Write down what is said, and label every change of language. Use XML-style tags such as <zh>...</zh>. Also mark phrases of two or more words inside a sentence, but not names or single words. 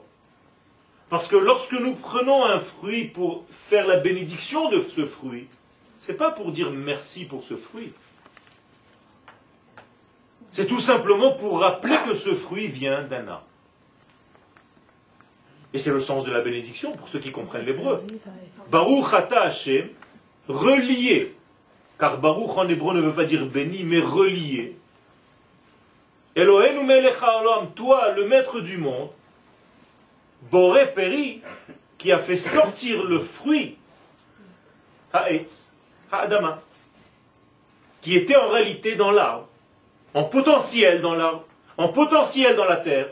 <fr>Parce que lorsque nous prenons un fruit pour faire la bénédiction de ce fruit, ce n'est pas pour dire merci pour ce fruit. C'est tout simplement pour rappeler que ce fruit vient d'un arbre. Et c'est le sens de la bénédiction pour ceux qui comprennent l'hébreu.</fr> <he>ברוך אתה השם,</he> <fr>relié, car Baruch en hébreu ne veut pas dire béni, mais relié.</fr> <he>אלוהינו מלך העולם,</he> <fr>toi, le maître du monde,</fr> <he>בורא פרי,</he> <fr>qui a fait sortir le fruit,</fr> <he>העץ, האדמה,</he> <fr>qui était en réalité dans l'arbre, en potentiel dans l'arbre, en potentiel dans la terre.</fr>